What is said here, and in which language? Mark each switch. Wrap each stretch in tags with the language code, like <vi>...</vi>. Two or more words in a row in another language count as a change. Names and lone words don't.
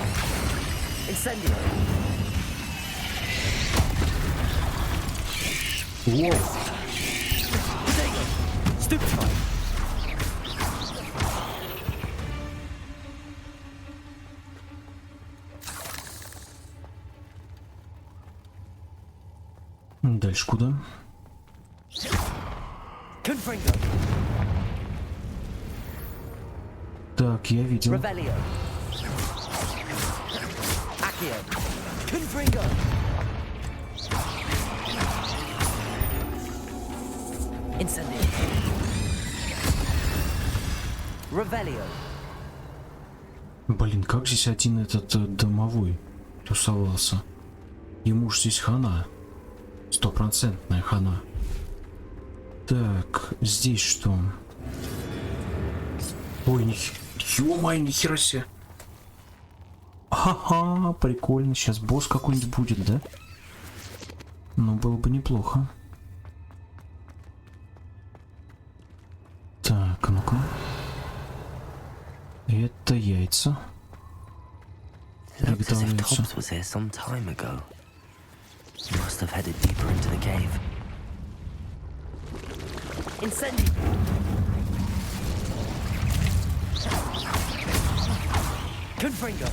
<ru>Incendio. Воу. Potato. Stupefy. Дальше куда? Confringo. Так, я видел. Revelio. Accio. Confringo. Incendio. Revelio. Блин, как здесь один этот домовой тусовался? Ему ж здесь хана. 100% хана. Так, здесь что? Ой, ё-моё, нихера себе. Ха-ха, прикольно. Сейчас босс какой-нибудь будет, да? Ну, было бы неплохо. Так, ну-ка. Это яйца.</ru> <en>Looks as if</en> <ru>Приготовляются.</ru> <en>Tobbs was here some time ago. He must have headed deeper into the cave.</en> <ru>Incendio. Confringo.</ru>